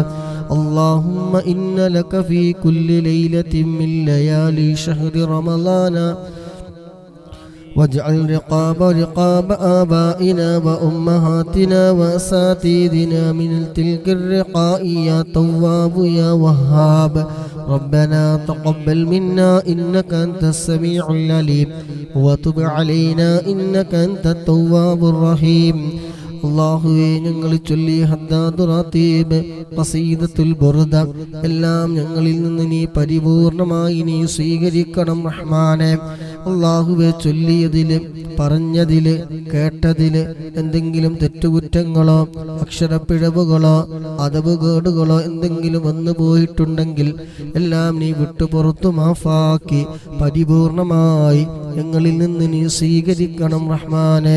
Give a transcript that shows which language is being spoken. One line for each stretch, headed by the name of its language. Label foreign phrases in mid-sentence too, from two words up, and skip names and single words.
Arabic: اللهم إن لك في كل ليلة من ليالي شهر رمضان واجعل رقاب آبائنا وأمهاتنا وأساتذتنا من تلك الرقاء يا تواب يا وهاب. ربنا تقبل منا إنك أنت السميع العليم وتب علينا إنك أنت التواب الرحيم
Malayalam: അല്ലാഹുവേ ഞങ്ങൾ ചൊല്ലി ഹദ്ദാദു റാത്തീബ് ഖസീദത്തുൽ ബുർദ എല്ലാം ഞങ്ങളിൽ നിന്ന് നീ പരിപൂർണമായി നീ സ്വീകരിക്കണം റഹ്മാനേ. അല്ലാഹുവേ ചൊല്ലിയതില് പറഞ്ഞതില് കേട്ടതില് എന്തെങ്കിലും തെറ്റുകുറ്റങ്ങളോ അക്ഷരപ്പിഴവുകളോ അദബുകേടുകളോ എന്തെങ്കിലും വന്നു പോയിട്ടുണ്ടെങ്കിൽ എല്ലാം നീ വിട്ടുപുറത്തു മാഫാക്കി പരിപൂർണമായി ഞങ്ങളിൽ നിന്ന് നീ സ്വീകരിക്കണം റഹ്മാനേ.